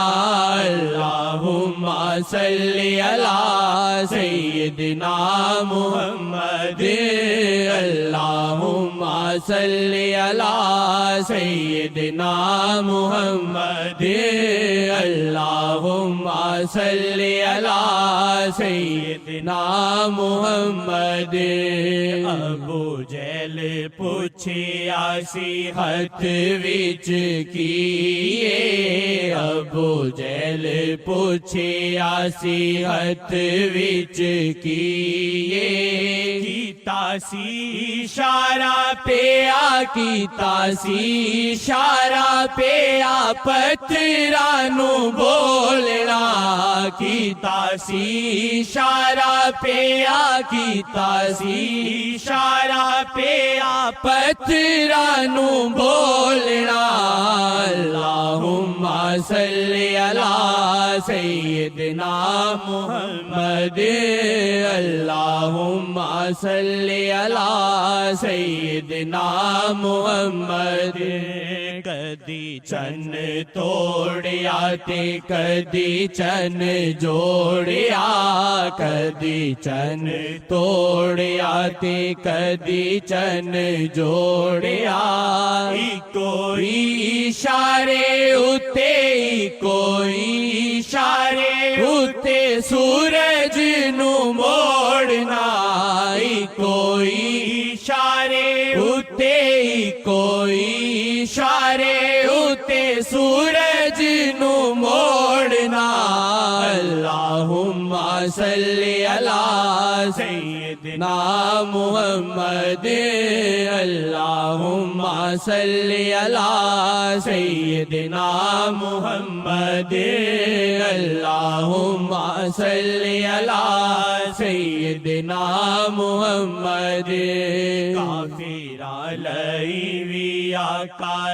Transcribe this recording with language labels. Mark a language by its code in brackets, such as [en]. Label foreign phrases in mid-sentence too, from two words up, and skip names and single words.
[ar] اللہم صلی علی سیدنا محمد اللہم صلی علی سیدنا محمد اللہم صلی علی سیدنا محمد [pa] ابو جہل پوچھیا صحت وچ کیے ابو جہل پوچھیا صحت وچ کیے کیتا سی اشارہ پیا کیتا سی اشارہ پیا پتھرانو بولنا کیتا سی اشارہ پیا کیتا سی اشارہ پیا پتھرانو بولنا [ar] اللہم صلی علی سیدنا محمد اللہم صلی علی سیدنا محمد [pa] کدی چن توڑیا تے کدی چن جوڑیا کدی چن توڑیا تے کدی چن جوڑیا کوئی اشارے اتے کوئی اشارے اتے سورج نو موڑنا کوئی اشارے اتے کوئی اشارے اتے سورج نو موڑنا [ar] اللہم صلی علی سیدنا محمد [pa] اللہم صلی علی سیدنا محمد اللہم صلی علی سیدنا محمد کافر علیہ آقا